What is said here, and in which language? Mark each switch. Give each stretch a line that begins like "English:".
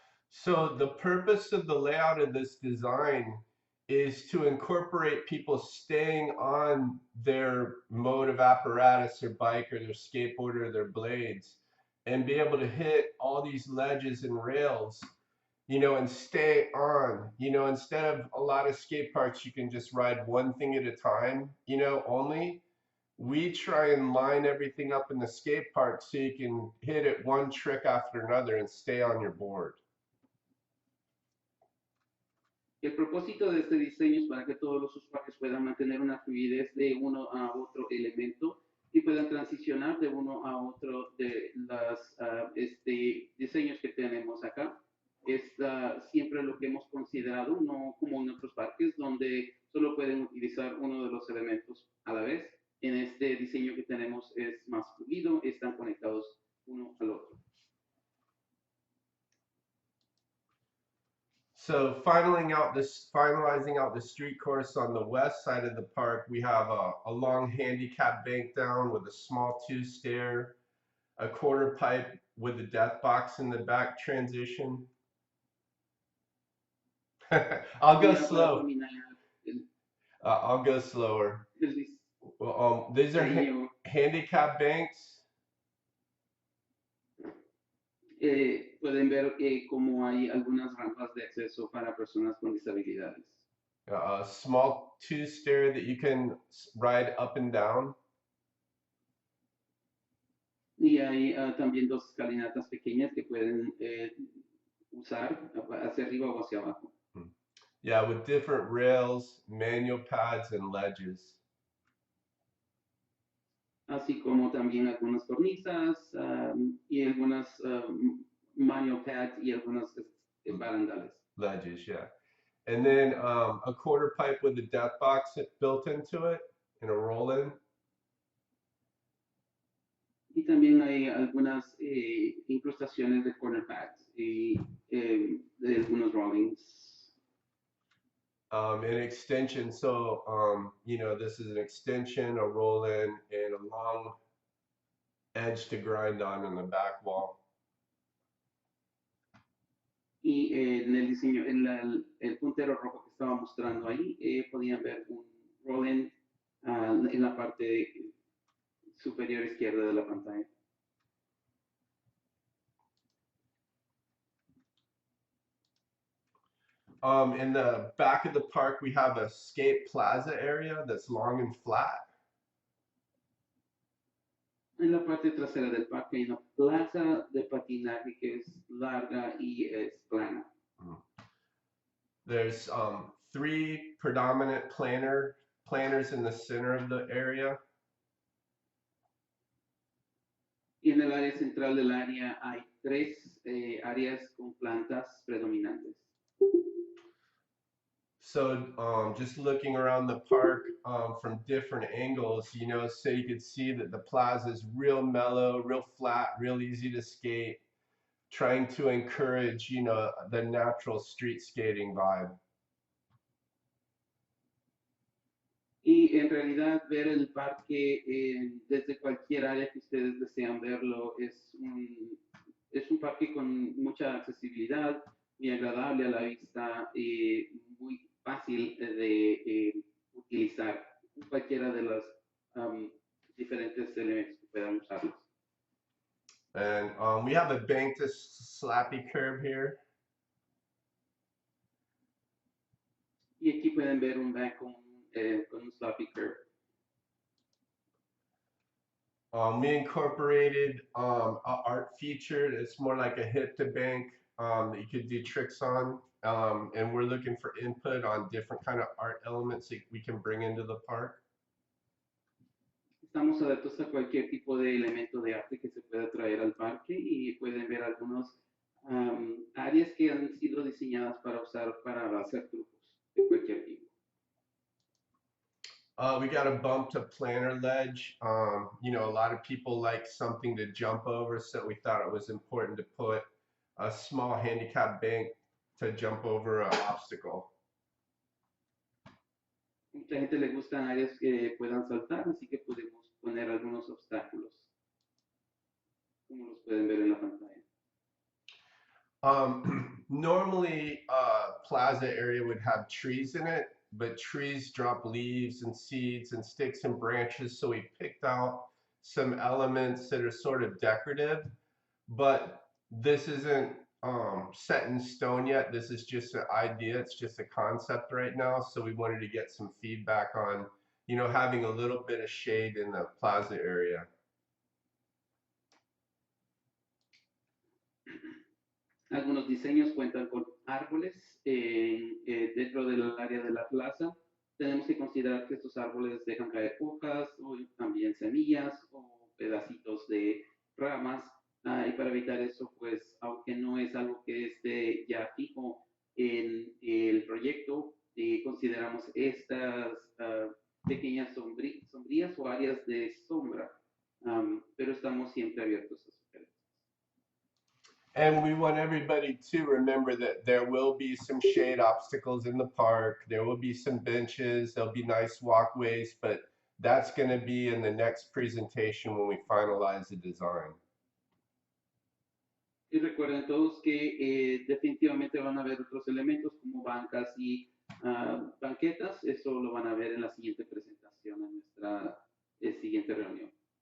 English: So the purpose of the layout of this design is to incorporate people staying on their mode of apparatus, their bike or their skateboard or their blades, and be able to hit all these ledges and rails, you know, and stay on. You know, instead of a lot of skate parks, you can just ride one thing at a time, you know, only. We try and line everything up in the skate park so you can hit it one trick after another and stay on your board.
Spanish: El propósito de este diseño es para que todos los usuarios puedan mantener una fluidez de uno a otro elemento y puedan transicionar de uno a otro de los diseños que tenemos acá. Es siempre lo que hemos considerado, no como en otros parques donde solo pueden utilizar uno de los elementos a la vez. En este diseño que tenemos es más fluido, están conectados uno al otro.
English: So finalizing out the street course on the west side of the park, we have a long handicap bank down with a small 2-stair, a quarter pipe with a death box in the back transition. I'll go
Spanish: Y para
English: slow.
Spanish: terminar, el,
English: I'll go slower.
Spanish: el
English: Well, these are
Spanish: diseño,
English: handicap banks.
Spanish: pueden ver cómo hay algunas rampas de acceso para personas con disabilidades.
English: A small two-stair that you can ride up and down.
Spanish: Y hay también dos escalinatas pequeñas que pueden usar hacia arriba o hacia abajo.
English: Yeah, with different rails, manual pads, and ledges.
Spanish: Así como también algunas cornisas y algunas manual pads y algunas barandales.
English: Ledges, yeah. And then a quarter pipe with a death box built into it and a roll-in.
Spanish: Y también hay algunas incrustaciones de corner pads y de algunos rollings.
English: An extension, so you know, this is an extension, a roll-in, and a long edge to grind on in the back wall.
Spanish: Y en el diseño, en el puntero rojo que estaba mostrando ahí, podían ver un roll-in en la parte superior izquierda de la pantalla.
English: In the back of the park, we have a skate plaza area that's long and flat.
Spanish: En la parte trasera del parque hay una plaza de patinaje que es larga y es plana.
English: There's 3 predominant planters in the center of the area.
Spanish: Y en el área central del área hay 3 áreas con plantas predominantes.
English: So just looking around the park from different angles, you know, so you could see that the plaza is real mellow, real flat, real easy to skate, trying to encourage, you know, the natural street skating vibe.
Spanish: Y en realidad ver el parque desde cualquier área que ustedes desean verlo es un parque con mucha accesibilidad, muy agradable a la vista, muy fácil de utilizar cualquiera de los diferentes elementos que puedan usarlos.
English: And we have a banked slappy curb here.
Spanish: Y aquí pueden ver un back con un sloppy curve.
English: We incorporated a art feature that's more like a hip to bank that you could do tricks on. And we're looking for input on different kind of art elements that we can bring into the park.
Spanish: Estamos abiertos a cualquier tipo de elemento de arte que se pueda traer al parque y pueden ver algunos áreas que han sido diseñadas para usar para hacer trucos de cualquier tipo.
English: We got a bump to planter ledge. You know, a lot of people like something to jump over, so we thought it was important to put a small handicap bank to jump over an obstacle.
Spanish: Mucha gente le gustan áreas que puedan saltar, así que podemos poner algunos obstáculos, como los pueden ver en la pantalla.
English: Normally, plaza area would have trees in it, but trees drop leaves and seeds and sticks and branches, so we picked out some elements that are sort of decorative, but this isn't set in stone yet. This is just an idea. It's just a concept right now, so we wanted to get some feedback on, you know, having a little bit of shade in the plaza area.
Spanish: Algunos diseños cuentan con árboles dentro del área de la plaza. Tenemos que considerar que estos árboles dejan caer hojas o también semillas o pedacitos de ramas. Y para evitar eso, pues, aunque no es algo que esté ya fijo en el proyecto, consideramos estas pequeñas sombrías o áreas de sombra, pero estamos siempre abiertos a sugerencias.
English: And we want everybody to remember that there will be some shade obstacles in the park. There will be some benches. There'll be nice walkways, but that's going to be in the next presentation when we finalize the design.
Spanish: Y recuerden todos que definitivamente van a ver otros elementos como bancas y banquetas. Eso lo van a ver en la siguiente presentación, en nuestra siguiente reunión.